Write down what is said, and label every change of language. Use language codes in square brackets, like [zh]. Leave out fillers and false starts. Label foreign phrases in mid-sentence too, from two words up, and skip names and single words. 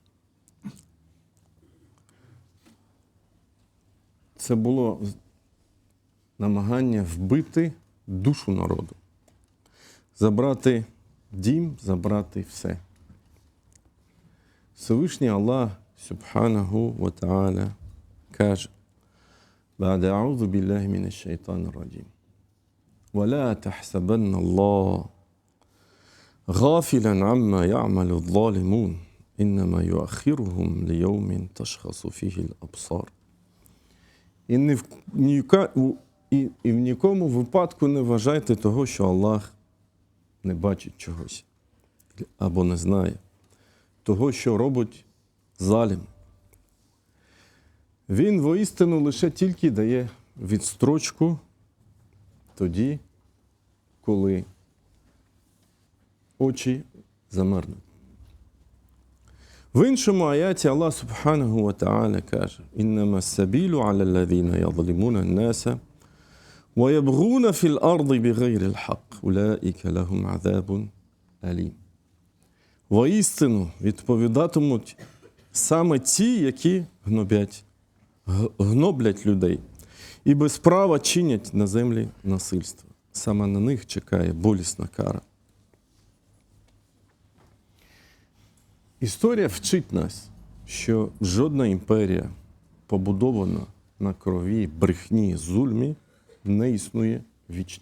[uk] Це було намагання вбити душу народу, забрати дім, забрати все. Всевишній Аллах, [ar] سبحانه وتعالى, [uk] каже: [ar] «بعد أعوذ بالله من الشيطان الرجيم. ولا تحسبن الله غافلا عما يعمل الظالمون إنما يؤخرهم ليوم تشخص فيه الأبصار». [uk] І в нікому випадку не вважайте того, що Аллах не бачить чогось або не знає того, що робить залім. Він воістину лише тільки дає відстрочку тоді, коли очі замерзнуть. В іншому аяті Аллах [ar] سبحانه وتعالى каже: «إنما السبيل على الذين يظلمون الناس ويبغون في الأرض بغير الحق. أولئك لهم عذاب أليم». [uk] Воістину відповідатимуть саме ті, які гноблять людей і без права чинять на землі насильство. Саме на них чекає болісна кара. Історія вчить нас, що жодна імперія, побудована на крові, брехні, зульмі, не існує вічно.